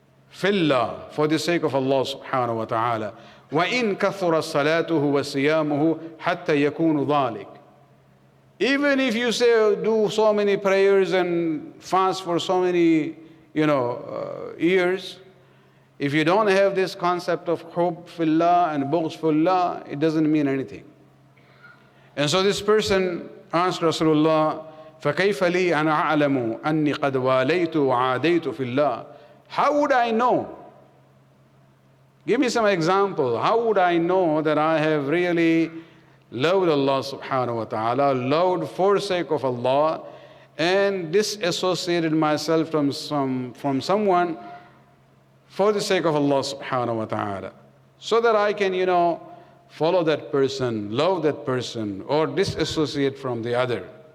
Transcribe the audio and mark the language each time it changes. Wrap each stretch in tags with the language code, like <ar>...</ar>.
<en>Fillah, for the sake of Allah subhanahu wa ta'ala.</en> <ar>وَإِن كَثُرَ صَلَاتُهُ وَصِيَامُهُ حَتَّى يَكُونُ ذَلِكَ.</ar> <en>Even if you say do so many prayers and fast for so many, years, if you don't have this concept of hub fillah and bughz fillah, it doesn't mean anything. And so this person asked Rasulullah,</en> <ar>فَكَيْفَ لِي أَنَا أَعْلَمُ أَنِّي قَدْ وَالَيْتُ وَعَادَيْتُ فِي اللَّهِ.</ar> <en>How would I know? Give me some example. How would I know that I have really loved Allah subhanahu wa ta'ala, loved for sake of Allah, and disassociated myself from someone for the sake of Allah subhanahu wa ta'ala, so that I can, follow that person, love that person, or disassociate from the other.</en>